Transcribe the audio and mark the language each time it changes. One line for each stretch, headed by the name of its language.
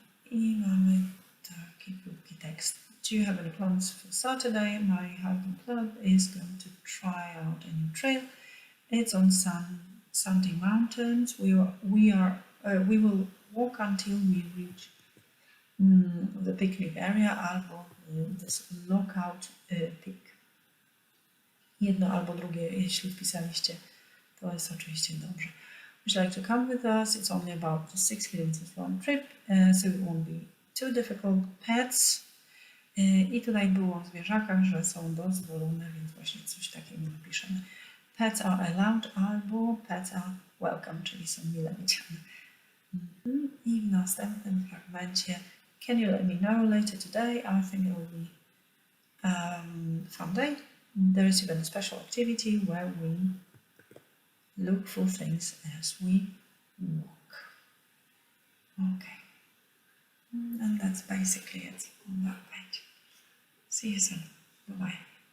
Polish: I mamy taki krótki tekst.
English: Do you have any plans for Saturday? My hiking club is going to try out a new trail. It's on Sandy Mountains. We will walk until we reach the picnic area
Polish: albo
English: this Lookout Peak.
Polish: Jedno albo drugie, jeśli wpisaliście, to jest oczywiście dobrze.
English: Would you like to come with us? It's only about 6 kilometers long trip, so it won't be too difficult. Pets.
Polish: I tutaj było o zwierzakach, że są dozwolone, więc właśnie coś takiego napiszemy.
English: Pets are allowed albo pets are welcome,
Polish: czyli są mile widziane. I w następnym fragmencie
English: can you let me know later today? I think it will be fun day. There is even a special activity where we look for things as we walk. Okay. And that's basically it on that page. See you soon. Bye-bye.